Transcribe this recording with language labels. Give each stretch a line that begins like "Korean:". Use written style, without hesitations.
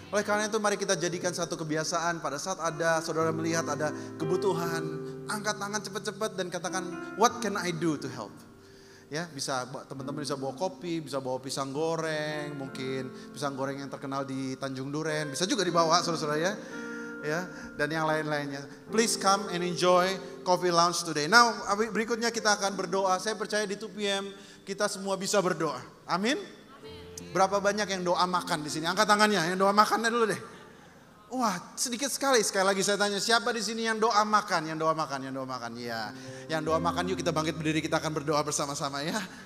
Indonesian: Oleh karena itu mari kita jadikan satu kebiasaan pada saat ada saudara melihat ada kebutuhan, angkat tangan cepat-cepat dan katakan,
English: what can I do to help?
Indonesian: Ya, bisa teman-teman bisa bawa kopi, bisa bawa pisang goreng, mungkin pisang goreng yang terkenal di Tanjung Duren, bisa juga dibawa saudara-saudara ya. Ya, dan yang lain-lainnya.
English: Please come and enjoy Coffee Lounge today.
Indonesian: Now, berikutnya kita akan berdoa. Saya percaya di 2 PM kita semua bisa berdoa. Amin. Berapa banyak yang doa makan di sini? Angkat tangannya, yang doa makannya dulu deh. Wah, sedikit sekali. Sekali lagi saya tanya, siapa di sini yang doa makan? Yang doa makan. Ya, yang doa makan yuk kita bangkit berdiri, kita akan berdoa bersama-sama ya.